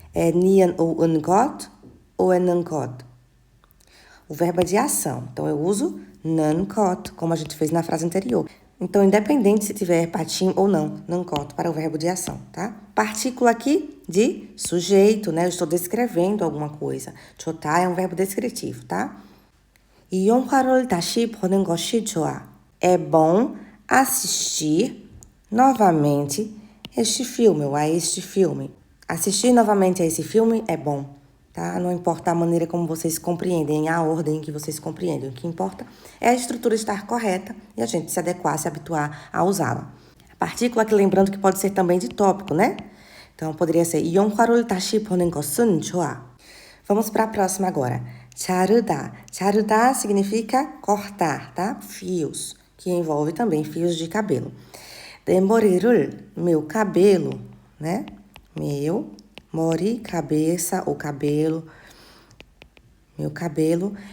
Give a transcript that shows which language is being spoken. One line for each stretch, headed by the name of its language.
Portuguese: É nian ou 것 ou é 는 것? O verbo é de ação. Então, eu uso 는 것, como a gente fez na frase anterior. Então, independente se tiver patim ou não, 는 것 para o verbo de ação, tá? Partícula aqui de sujeito, né? Eu estou descrevendo alguma coisa. 좋다 é um verbo descritivo, tá?
Korean: 이 영화를 다시 보는 것이 좋아.
Portuguese: É bom assistir novamente este filme ou a este filme. Assistir novamente a esse filme é bom. tá? Não importa a maneira como vocês compreendem, a ordem que vocês compreendem. O que importa é a estrutura estar correta e a gente se adequar, se habituar a usá-la. A partícula aqui, lembrando que pode ser também de tópico, né? Então, poderia ser
Korean: 영화를 다시 보는 것은 좋아.
Portuguese: Vamos para a próxima agora.
Korean: 자르다.
Portuguese: 자르다 significa cortar, tá? Fios, que envolve também fios de cabelo.
Korean: 내 머리를,
Portuguese: meu cabelo, né? Meu, 머리, cabeça ou cabelo. Meu cabelo.